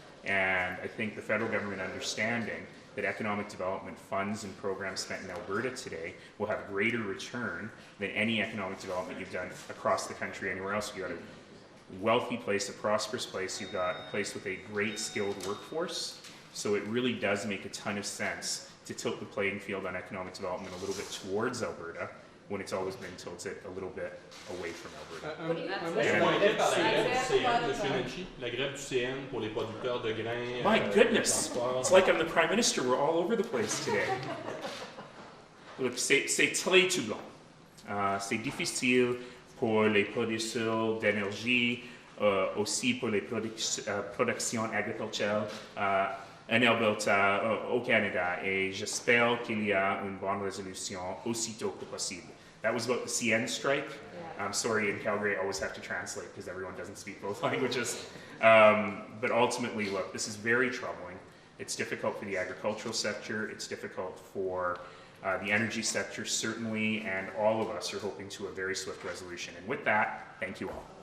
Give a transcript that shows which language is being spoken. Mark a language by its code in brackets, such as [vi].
[en] And I think the federal government understanding that economic development funds and programs spent in Alberta today will have greater return than any economic development you've done across the country anywhere else. You've got a wealthy place, a prosperous place, you've got a place with a great skilled workforce. So it really does make a ton of sense to tilt the playing field on economic development a little bit towards Alberta when it's always been tilted a little bit away from Alberta. [fr] Pointé par la grève du CN, M. Nenshi, la grève du CN pour les producteurs de grains. [en] My goodness, it's like I'm the Prime Minister, we're all over the place today. [fr] Look, c'est très troublant. C'est difficile pour les producteurs d'énergie, aussi pour les productions agricoles en Alberta, au Canada, et j'espère qu'il y a une bonne résolution aussitôt que possible. [en] That was about the CN strike. I'm sorry, in Calgary I always have to translate because everyone doesn't speak both languages. But ultimately, look, this is very troubling. It's difficult for the agricultural sector, it's difficult for the energy sector certainly, and all of us are hoping to a very swift resolution. And with that, thank you all.